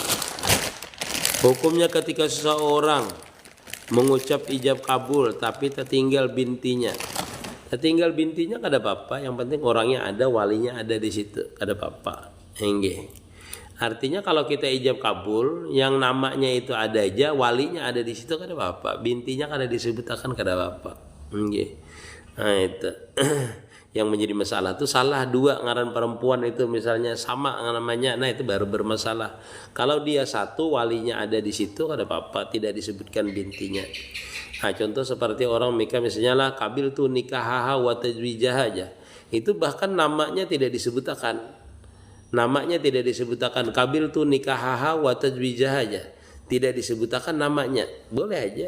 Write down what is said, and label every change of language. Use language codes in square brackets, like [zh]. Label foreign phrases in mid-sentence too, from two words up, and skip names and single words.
[id] Hukumnya ketika seseorang mengucap ijab kabul tapi tertinggal bintinya. [bjn] Tertinggal bintinya kada apa-apa, yang penting orangnya ada, walinya ada di situ, kada apa-apa. Enggih. Artinya kalau kita ijab kabul, yang namanya itu ada aja, walinya ada di situ kada apa-apa. Bintinya kada disebutkan kada apa-apa. Enggih. Nah itu. Yang menjadi masalah itu salah 2 ngaran perempuan itu misalnya sama namanya, nah itu baru bermasalah. Kalau dia satu walinya ada di situ kada apa-apa, tidak disebutkan bintinya. Nah contoh seperti orang nikah misalnya lah [ar] قبلت نكاحها وتزويجها [bjn] aja, itu bahkan namanya tidak disebutkan, [ar] قبلت نكاحها وتزويجها [bjn] aja, tidak disebutkan namanya, boleh aja.